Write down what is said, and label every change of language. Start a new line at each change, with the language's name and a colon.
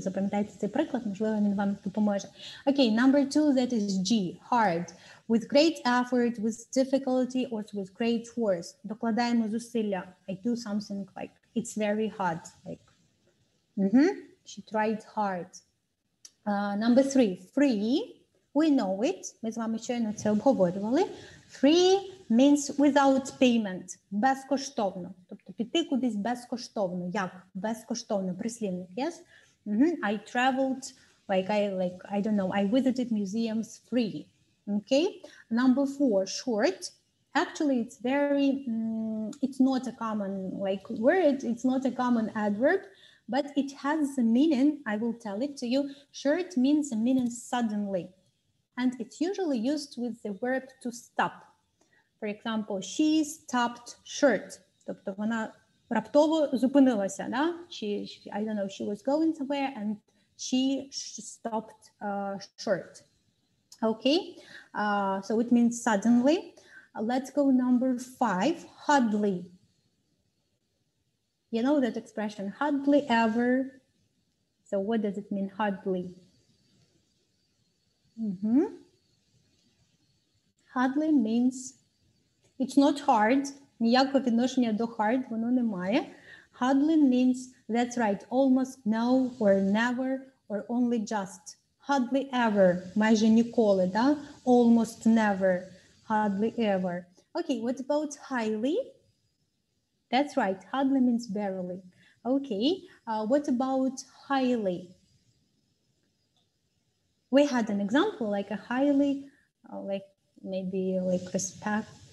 Ukrainian: Запам'ятайте цей приклад, можливо, він вам допоможе.
English: Okay, number 2, that is G, hard. With great effort, with difficulty, or with great force.
Ukrainian: Докладаємо зусилля.
English: I do something like, it's very hard. Like, she tried hard. Number 3, free. We know it.
Ukrainian: Ми з вами щойно це обговорювали.
English: Free means without payment.
Ukrainian: Безкоштовно. Тобто піти кудись безкоштовно. Як? Безкоштовно.
English: Прислівник, yes? I traveled, I don't know, I visited museums free. Okay? Number 4, short. Actually, it's very, it's not a common word. It's not a common adverb, but it has the meaning, I will tell it to you. Short means the meaning suddenly. And it's usually used with the verb to stop. For example, she stopped short.
Ukrainian: Тобто вона раптово зупинилася, да?
English: I don't know, she was going somewhere and she stopped short. Okay, so it means suddenly. Let's go number 5, hardly. You know that expression, hardly ever. So what does it mean, hardly? Hardly means it's not hard.
Ukrainian: Ніякого відношення до hard воно не має.
English: Hardly means, that's right, almost no, or never, or only just.
Ukrainian: Hardly ever, майже ніколи, да?
English: Almost never, hardly ever. Okay, what about highly? That's right, hardly means barely. Okay, what about highly? We had an example, like a highly, maybe respect.